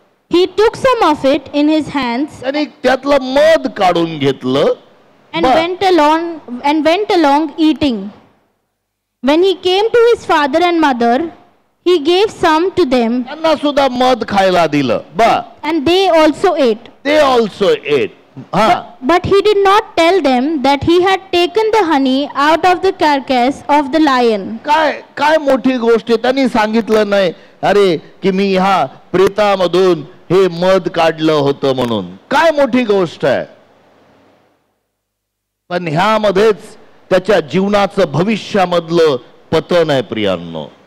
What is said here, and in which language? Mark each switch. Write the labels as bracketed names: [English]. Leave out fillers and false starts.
[English] He took some of it in his hands [Marathi] आणि त्यातलं मध काढून घेतलं [English] and went along eating. When he came to his father and mother, he gave some to them. [Marathi] त्यांना सुद्धा मध खायला दिलं. [English] And they also ate. But he did not tell them that he had taken the honey out of the carcass of the lion. [Marathi] काय मोठी गोष्ट आहे, त्यांनी सांगितलं नाही अरे की मी ह्या प्रेतामधून हे मध काढलं होतं म्हणून. काय मोठी गोष्ट आहे. पण ह्यामध्येच त्याच्या जीवनाचं भविष्यामधलं पतन आहे प्रियांनो.